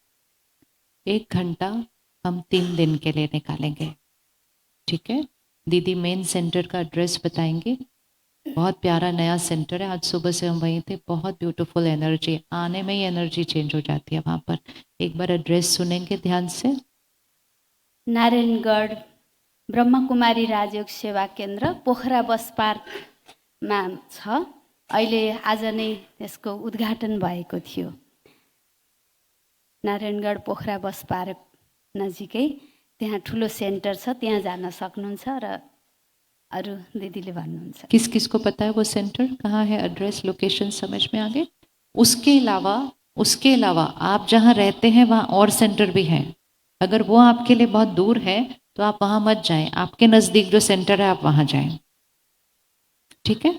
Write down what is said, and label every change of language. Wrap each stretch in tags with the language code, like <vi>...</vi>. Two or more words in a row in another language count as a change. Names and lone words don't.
<hi>1 घंटा हम 3 दिन के लिए निकालेंगे, ठीक है? दीदी</hi> <en>main center</en> <hi>का एड्रेस बताएंगे। बहुत प्यारा नया सेंटर है, आज सुबह से हम वहीं थे। बहुत</hi> <en>beautiful energy,</en> <hi>आने में ही</hi> <en>energy change</en> <hi>हो जाती है वहाँ पर। एक बार एड्रेस सुनेंगे ध्यान से।</hi> <ne>नारायणगढ ब्रह्मकुमारी राजयोग सेवा केन्द्र पोखरा बस पार्कमा छ। अहिले आज नै त्यसको उद्घाटन भएको थियो। नारायणगढ पोखरा बस पार्क नजिकै त्यहाँ ठुलो सेन्टर छ, त्यहाँ जान सक्नुहुन्छ र अरू दिदीले भन्नुहुन्छ।</ne> <hi>किस किस को पता है वो सेंटर कहाँ है?</hi> <en>address location</en> <hi>समझ में आ गए? उसके अलावा आप जहाँ रहते हैं वहाँ और सेंटर भी हैं। अगर वो आपके लिए बहुत दूर है तो आप वहाँ मत जाएं, आपके नज़दीक जो सेंटर है आप वहाँ जाएं, ठीक है?</hi>